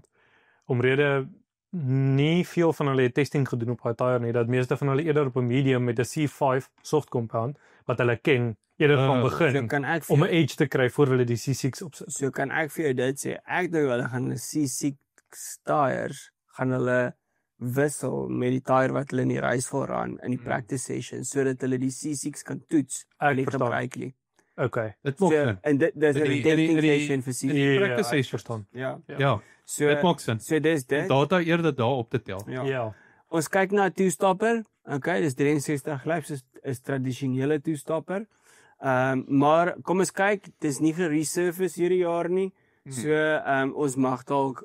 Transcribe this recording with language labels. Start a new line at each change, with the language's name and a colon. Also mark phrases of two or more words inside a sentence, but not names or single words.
Afrikaans: Omrede nie veel van hulle testing gedoen op daai tyre nie, dat meeste van hulle eerder op 'n medium met 'n C5 soft compound wat hulle ken eerder van begin om 'n edge te kry voor hulle die C6 opsit. So kan ek vir jou dit sê, ek dink hulle gaan 'n C6 tyres gaan hulle wissel met die tyre wat hulle in die race wil run in die
English: practice session
Afrikaans: sodat hulle die C6 kan toets en nie gebruik nie. Okay. Dit maak sin. En dit is 'n
English: testing session
Afrikaans: vir C6.
English: Practice session
Afrikaans: verstaan. Ja. So Dit maak sin. So dis dit. Data eerder daar op te tel. Ja. Ons kyk na 'n two-stopper. Okay, dis 63 laps is tradisionele two-stopper. Maar kom ons kyk, dis nie geresurface hierdie jaar nie. So ons mag dalk